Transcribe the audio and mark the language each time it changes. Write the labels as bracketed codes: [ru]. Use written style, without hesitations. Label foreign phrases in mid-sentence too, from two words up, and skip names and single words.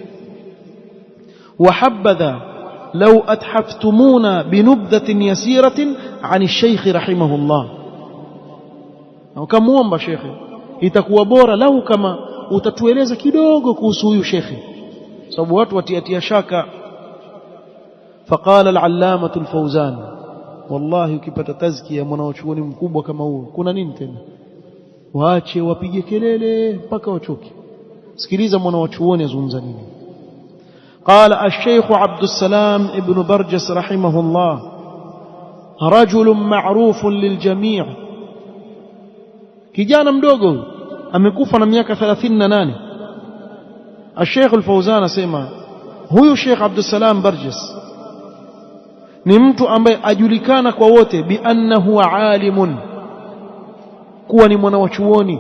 [ar] وحبذا لو أتحفتمونا بنبذة يسيرة عن الشيخ رحمه الله, [sw] wakamuomba shekhe, itakuwa bora lau kama utatueleza kidogo kuhusu huyu shekhe, sababu watu watiatia shaka. [ar] فقال العلامة الفوزان, [sw] wallahi ukipata tazkia mwanachuoni mkubwa kama huo kuna nini tena? waache wapige kelele mpaka wachoke. sikiliza mwanachuoni azungumza nini. [ar] قال الشيخ عبد السلام ابن برجس رحمه الله رجل معروف للجميع. [sw] kijana mdogo amekufa na miaka 38. الشيخ الفوزان asema huyu Sheikh Abdul Salam Barjas ni mtu ambaye ajulikana kwa wote [ar] بأنه عالم, [sw] kuwa ni mwanachuoni.